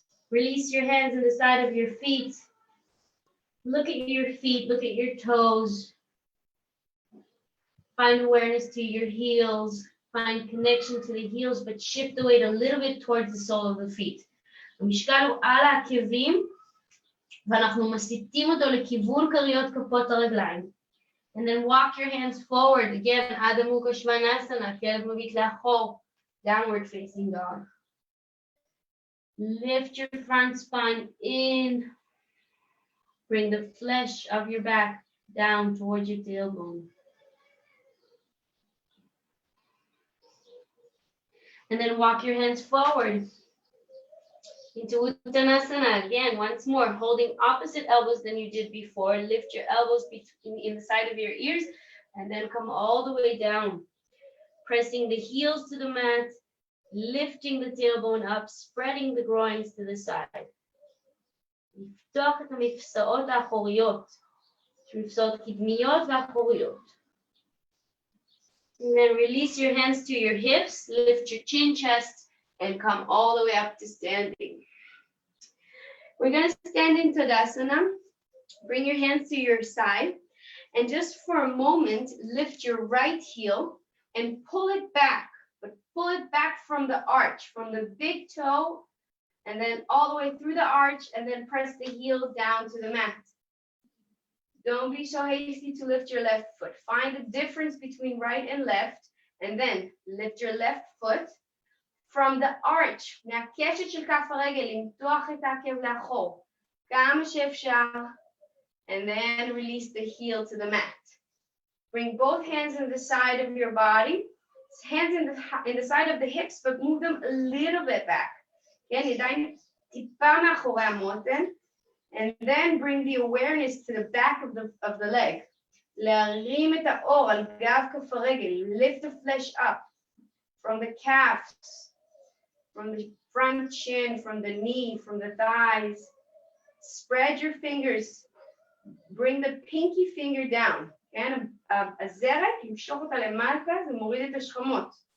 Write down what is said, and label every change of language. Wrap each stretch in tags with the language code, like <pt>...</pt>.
<en>Release your hands in the side of your feet. Look at your feet, look at your toes. Find awareness to your heels. Find connection to the heels, but shift the weight a little bit towards the sole of the feet.</en> <he>המשקל הוא על העקבים, ואנחנו מסיטים אותו לכיוון כריות כפות הרגליים.</he> <en>And then walk your hands forward. Again, Adho Mukha Svanasana,</en> <he>כלב מביט לאחור,</he> <en>downward facing dog. Lift your front spine in. Bring the flesh of your back down towards your tailbone. And then walk your hands forward into Uttanasana. Again, once more, holding opposite elbows than you did before. Lift your elbows in the side of your ears and then come all the way down. Pressing the heels to the mat, lifting the tailbone up, spreading the groins to the side.</en> <he>לפתוח את המפסעות האחוריות, מפסעות קדמיות ואחוריות.</he> <en>And then release your hands to your hips, lift your chin, chest, and come all the way up to standing. We're going to stand in Tadasana. Bring your hands to your side, and just for a moment, lift your right heel and pull it back, but pull it back from the arch, from the big toe, and then all the way through the arch, and then press the heel down to the mat. Don't be so hasty to lift your left foot. Find the difference between right and left, and then lift your left foot from the arch.</en> <he>מהקשת של כף הרגל, למתוח את העקב לאחור. כמה שאפשר,</he> <en>and then release the heel to the mat. Bring both hands in the side of your body, hands in the side of the hips, but move them a little bit back.</en> <he>כן, ידיים טיפה מאחורי המותן.</he> <en>And then bring the awareness to the back of the leg.</en> <he>להרים את האור על גב כף הרגל.</he> <en>Lift the flesh up from the calves, from the front chin, from the knee, from the thighs. Spread your fingers. Bring the pinky finger down.</en> <he>כן, הזרת, למשוך אותה למטה, זה מוריד את השכמות.</he>